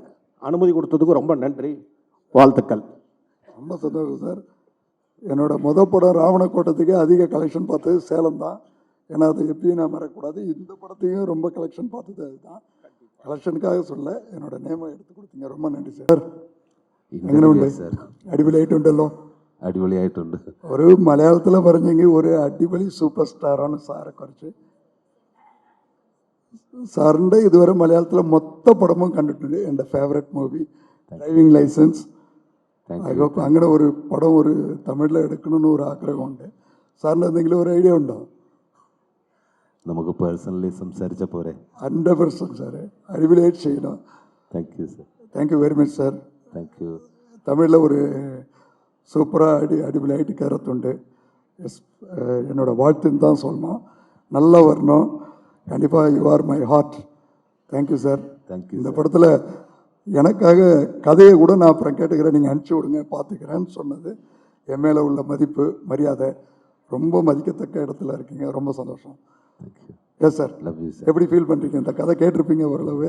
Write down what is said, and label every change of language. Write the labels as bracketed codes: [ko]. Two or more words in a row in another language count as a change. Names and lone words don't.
[ta] அனுமதி கொடுத்ததுக்கு ரொம்ப நன்றி, வாழ்த்துக்கள். ரொம்ப சந்தோஷம் சார். என்னோடய படம் ராவணக்கோட்டத்துக்கு அதிக கலெக்ஷன் பார்த்தது சேலம் தான். ஏன்னா அதை எப்பயும் நான் மறக்கக்கூடாது. இந்த படத்தையும் ரொம்ப கலெக்ஷன் பார்த்தது அதுதான். கலெக்ஷனுக்காக சொல்ல என்னோடய நேமை எடுத்து கொடுத்தீங்க, ரொம்ப நன்றி சார். [ml] എങ്ങനെ ഉണ്ട് സാർ? അടിപൊളിയായിട്ടുണ്ടല്ലോ. അടിപൊളിയായിട്ടുണ്ട്. ഒരു മലയാളത്തിൽ പറഞ്ഞെങ്കിൽ ഒരു അടിപൊളി സൂപ്പർ സ്റ്റാറാണ് സാറെ കുറിച്ച്. സാറിൻ്റെ ഇതുവരെ മലയാളത്തിലെ മൊത്തം പടമും കണ്ടിട്ടുണ്ട്. എൻ്റെ [en] favourite movie [ml] ഡ്രൈവിംഗ് ലൈസൻസ്. അങ്ങനെ ഒരു പടം ഒരു തമിഴിൽ എടുക്കണമെന്ന് ഒരു ആഗ്രഹമുണ്ട്. സാറിന് എന്തെങ്കിലും ഒരു ഐഡിയ ഉണ്ടോ? നമുക്ക് പേഴ്സണലി സംസാരിച്ച പോരെ? 100% സാറേ, അടിപൊളിയായിട്ട് ചെയ്യണം. [en] Thank you sir. Thank you very much sir. Thank you. [ta] தமிழில் ஒரு சூப்பராக அடிபொலியாகிட்டு கருத்துண்டு. என்னோடய வாழ்த்துன்னு தான் சொல்லணும். நல்லா வரணும் கண்டிப்பாக. [en] You are my heart. Thank you sir. Thank you. [ta] இந்த படத்தில் எனக்காக கதையை கூட நான் அப்புறம் கேட்டுக்கிறேன், நீங்கள் அனுப்பிச்சி விடுங்க, பார்த்துக்கிறேன்னு சொன்னது என் மேலே உள்ள மதிப்பு மரியாதை. ரொம்ப மதிக்கத்தக்க இடத்துல இருக்கீங்க, ரொம்ப சந்தோஷம். [en] Thank you. Yes sir. Love you sir. [ta] எப்படி ஃபீல் பண்ணுறீங்க? இந்த கதை கேட்டிருப்பீங்க ஓரளவு.